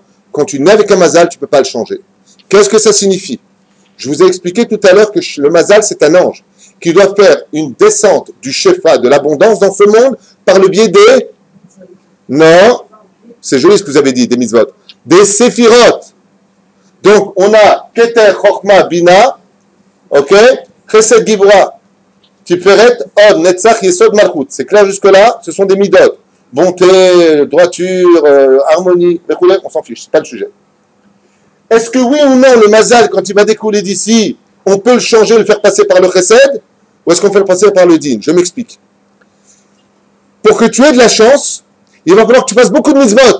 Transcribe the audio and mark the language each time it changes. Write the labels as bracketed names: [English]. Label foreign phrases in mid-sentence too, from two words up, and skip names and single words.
[French] Quand tu nais avec un Mazal, tu ne peux pas le changer. Qu'est-ce que ça signifie? Je vous ai expliqué tout à l'heure que le Mazal, c'est un ange qui doit faire une descente du Shefa, de l'abondance dans ce monde, par le biais des... Non, c'est joli ce que vous avez dit, des mitzvot. Des séphirot. Donc, on a [Hebrew] כתר, חכמה, בינה, [French] ok? [Hebrew] חסד, גבורה, תפארת, הוד, נצח, יסוד, מלכות. [French] C'est clair jusque-là? Ce sont des midot. Bonté, droiture, harmonie, on s'en fiche, c'est pas le sujet. Est-ce que oui ou non, le Mazal, quand il va découler d'ici, on peut le changer, le faire passer par le Chesed, ou est-ce qu'on fait le passer par le Din? Je m'explique. Pour que tu aies de la chance, il va falloir que tu fasses beaucoup de mitzvot.